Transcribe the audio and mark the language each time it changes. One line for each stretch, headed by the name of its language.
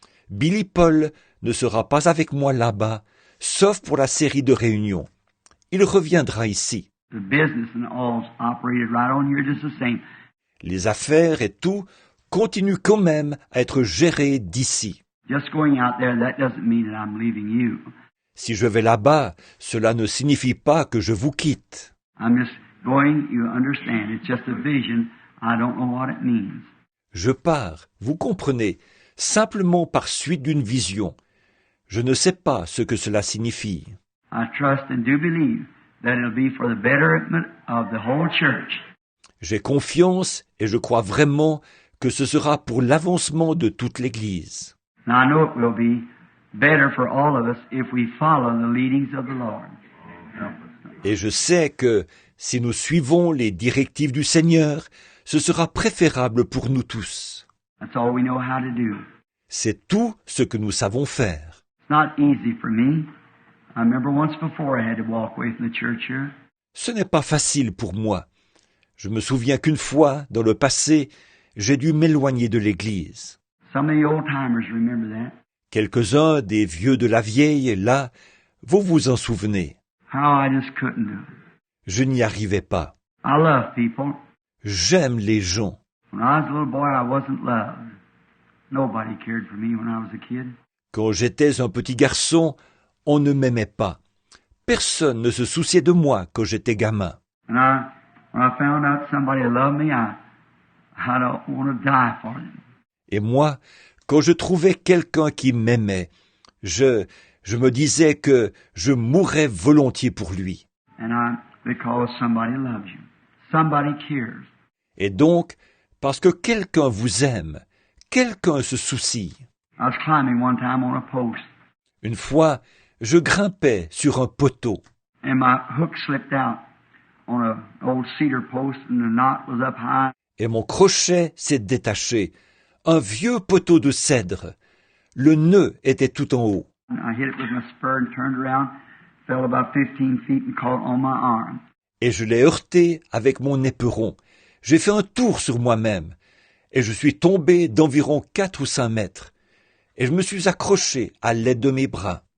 French: Billy Paul ne sera pas avec moi là-bas, sauf pour la série de réunions. Il reviendra ici.
English: The business and all's operated right on here just the same.
French: Les affaires et tout continuent quand même à être gérées d'ici.
English: Just going out there, that doesn't mean that I'm leaving you.
French: Si je vais là-bas, cela ne signifie pas que je vous quitte.
English: I'm just going, you understand. It's just a vision. I don't know what it means.
French: Je pars, vous comprenez, simplement par suite d'une vision. Je ne sais pas ce que cela signifie.
English: I trust and do believe that it'll be for the betterment of the whole church.
French: J'ai confiance et je crois vraiment que ce sera pour l'avancement de toute l'Église.
English: Now I know it will be better for all of us if we follow the leadings of the Lord.
French: Et je sais que si nous suivons les directives du Seigneur, ce sera préférable pour nous tous.
English: That's all we know how to do.
French: C'est tout ce que nous savons faire.
English: It's not easy for me. I remember once before I had to walk away from the church here.
French: Ce n'est pas facile pour moi. Je me souviens qu'une fois, dans le passé, j'ai dû m'éloigner de l'Église.
English: Some of the old-timers remember that.
French: Quelques-uns des vieux de la vieille, là, vous vous en souvenez.
English: How I just couldn't do it.
French: Je n'y arrivais pas.
English: I love people.
French: J'aime les gens.
English: When I was a little boy, I wasn't loved. Nobody cared for me when I was a kid.
French: Quand j'étais un petit garçon, on ne m'aimait pas. Personne ne se souciait de moi quand j'étais gamin.
English: And when I found out somebody loved me, I don't want to die for them.
French: Et moi, quand je trouvais quelqu'un qui m'aimait, je me disais que je mourrais volontiers pour lui.
English: And because somebody loves you. Somebody cares.
French: Et donc, parce que quelqu'un vous aime, quelqu'un se soucie.
English: I was climbing one time on a post,
French: Une fois, je grimpais sur un poteau,
English: and my hook slipped out on an old cedar post, and the knot was up high.
French: et mon crochet s'est détaché. Un vieux poteau de cèdre. Le nœud était tout en haut.
English: And I hit it with my spur and turned around, fell about 15 feet and caught on my arm.
French: Et je l'ai heurté avec mon éperon. J'ai fait un tour sur moi-même, et je suis tombé d'environ 4 ou 5 mètres. Et je me suis accroché à l'aide de mes bras.